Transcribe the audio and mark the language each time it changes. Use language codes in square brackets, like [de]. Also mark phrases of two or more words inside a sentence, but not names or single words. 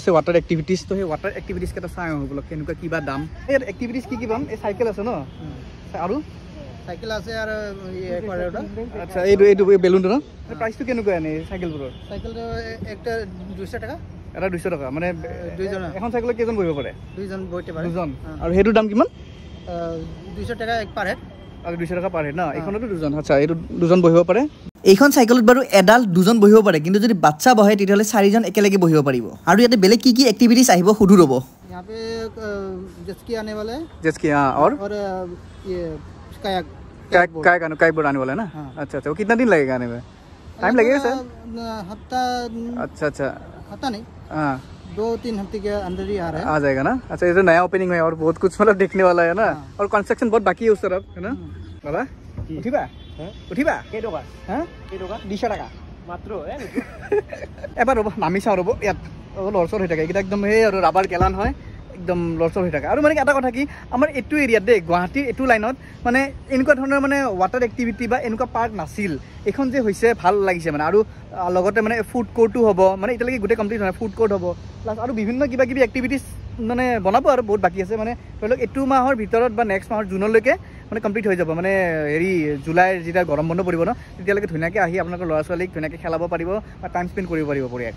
[as] আছে [en] water activities [as] তো সেই [en] water activities [as] চাই আহোঁ বোলক কেনেকুৱা কিবা দাম এই এক্টিভিটিজ কি পাম এই চাইকেল আছে ন আৰু চাইকেল আছে আৰু আচ্ছা এইটো বেলুনটো ন প্ৰাইচটো কেনেকুৱা এনেই চাইকেলবোৰৰ চাইকেলটো একটা 200 টকা এটা 200 টকা মানে দুইজন এখন চাইকেলত কেইজন বহিব পাৰে দুজন আৰু সেইটোৰ দাম কিমান 200 টকা এক [en] per head [as] আৰু 200 টকা [en] per head [as] ন এইখনতো দুজন আচ্ছা এইটো দুজন বহিব পাৰে এইখন চাইকেলত বাৰু এডাল্ট দুজন বহিব পাৰে কিন্তু যদি বাচ্চা বহে তেতিয়াহ'লে 4জন একেলগে বহিব পাৰিব আৰু ইয়াতে বেলেগ কি এক্টিভিটিজ আহিব সুধু ৰ'ব [hi] यहाँ पे जेस्की आने वाला है जेस्की हाँ और ये कायाक कायाक बोर्ड आने वाला है ना अच्छा अच्छा वो कितना दिन लगेगा आने में टाइम लगेगा सर हफ्ता अच्छा हफ्ता नहीं हाँ 2-3 हफ्ते के अंदर ही आ रहा है आ जाएगा ना अच्छा ये तो नया ओपनिंग है और बहुत कुछ मतलब देखने वाला है ना और कंस्ट्रक्शन बहुत बाकी है उस तरफ है ना बाबा उठिबा [as] কেইটকা [hi] हाँ [as] কেইটকা 200 টাকা মাত্ৰ এবাৰ ৰ'ব নামি চাওঁ ৰ'ব ইয়াত লৰচৰ হৈ থাকে এইকেইটা একদম সেই আৰু ৰাবাৰ গেলান হয় একদম লৰচৰ হৈ থাকে আৰু মানে এটা কথা কি আমাৰ এইটো এৰিয়াত দেই গুৱাহাটীৰ এইটো লাইনত মানে এনেকুৱা ধৰণৰ মানে [en] water activity [as] বা এনেকুৱা পাৰ্ক নাছিল এইখন যে হৈছে ভাল লাগিছে মানে আৰু লগতে মানে [en] food court [as] হ'ব মানে এতিয়ালৈকে গোটেই কমপ্লিট হয় [en] food court [as] হ'ব প্লাছ আৰু বিভিন্ন কিবা কিবি এক্টিভিটিজ মানে বনাব আৰু বহুত বাকী আছে মানে ধৰি লওক এইটো মাহৰ ভিতৰত বা নেক্সট মাহৰ জুনলৈকে মানে কমপ্লিট হৈ যাব মানে হেৰি জুলাইৰ যেতিয়া গৰম বন্ধ পৰিব ন তেতিয়ালৈকে ধুনীয়াকৈ আহি আপোনালোকৰ ল'ৰা ছোৱালীক ধুনীয়াকৈ খেলাব পাৰিব বা [en] time spend [as] কৰিব পাৰিব বঢ়িয়াকৈ